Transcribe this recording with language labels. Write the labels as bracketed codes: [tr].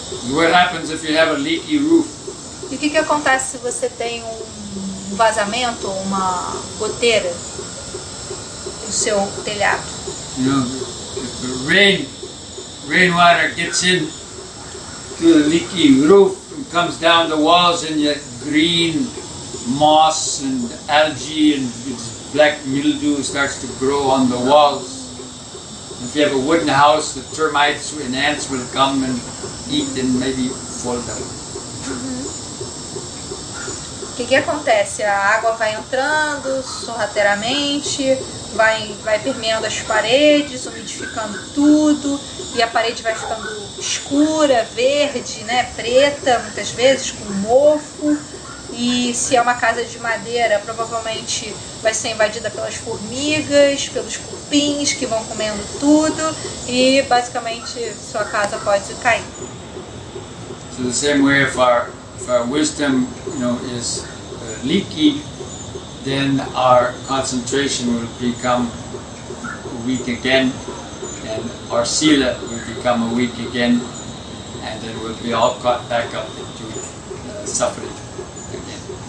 [en] What happens if you have a leaky roof? [pt] E o que acontece se você tem um vazamento, uma goteira no seu telhado? [en] If the rainwater gets in to the leaky roof and comes down the walls, and you green moss and algae and black mildew starts to grow on the walls. If you have a wooden house, the termites and ants will come and eat and maybe fall down. [pt] O que acontece? A água vai entrando sorrateiramente, vai permeando as paredes, umidificando tudo, e a parede vai ficando escura, verde, né, preta, muitas vezes, com mofo. E se é uma casa de madeira, provavelmente vai ser invadida pelas formigas, pelos cupins que vão comendo tudo, e basicamente sua casa pode cair. [en] So the same way, if our wisdom, is leaky, then our concentration will become weak again, and our sila will become weak again, and then we'll be all caught back up into suffering again.